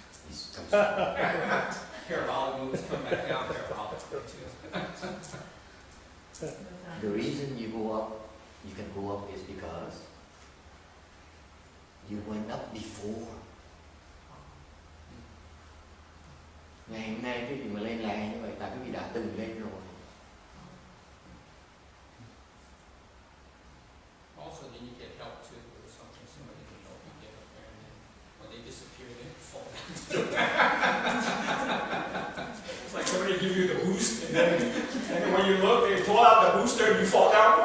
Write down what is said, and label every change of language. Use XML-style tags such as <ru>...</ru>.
<en>It comes straight. Parabolic moves, come back down, parabolic too. The reason you go up, you can go up is because you went up before.</en> <vi>Ngày hôm nay cái gì mà lên lè như vậy, tại cái gì đã từng lên rồi.</vi> <en>Also, then you get help too, or something. Somebody can help you get up there, and then when they disappear, then you fall down. It's like somebody give you the boost, and then when you look, they pull out the booster, and you fall down.</en>